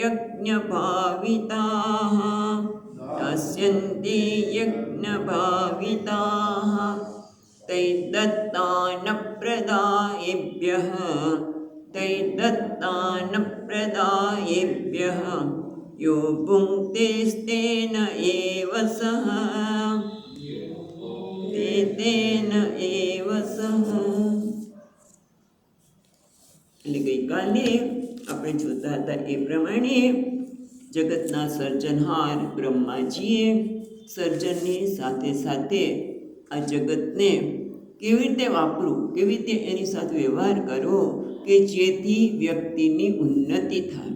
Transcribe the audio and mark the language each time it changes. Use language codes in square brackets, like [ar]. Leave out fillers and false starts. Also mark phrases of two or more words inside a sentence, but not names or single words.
[sa] यज्ञभाविताः तैर्दत्तानप्रदायेभ्यः यो भुङ्क्तेस्तेन एव सः તેન એવ સહ. [gu] એટલે ગઈકાલે આપણે જોતા હતા એ પ્રમાણે જગતના સર્જનહાર બ્રહ્માજીએ સર્જનની સાથે સાથે આ જગતને કેવી રીતે વાપરવું, કેવી રીતે એની સાથે વ્યવહાર કરવો કે જેથી વ્યક્તિની ઉન્નતિ થાય.